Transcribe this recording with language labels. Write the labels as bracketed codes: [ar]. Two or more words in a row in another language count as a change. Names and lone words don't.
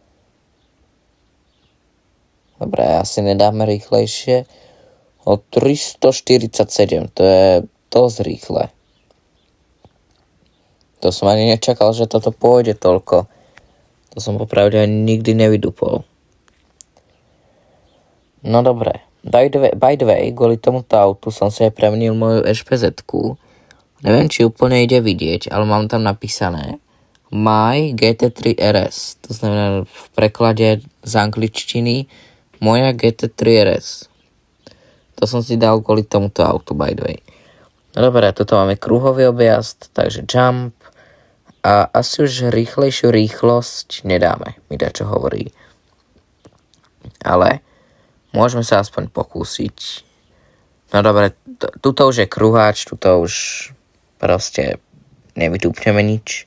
[sk] Dobre, asi nedáme rýchlejšie. 347, to je dosť rýchle. To som ani nečakal, že toto pôjde toľko. To som popravde ani nikdy nevydupol. No dobre, [en] by the way, [sk] kvôli tomuto autu som si aj premenil moju HPZ-ku. Neviem, či úplne ide vidieť, ale mám tam napísané My GT3 RS. To znamená v preklade z angličtiny moja GT3 RS. To som si dal kvôli tomuto autu, [en] by the way. [sk] No dobre, tuto máme kruhový objazd, takže jump. A asi už rýchlejšiu rýchlosť nedáme, mi dá čo hovorí. Ale môžeme sa aspoň pokúsiť. No dobre, tuto už je kruháč, tuto už proste nevydúpneme nič.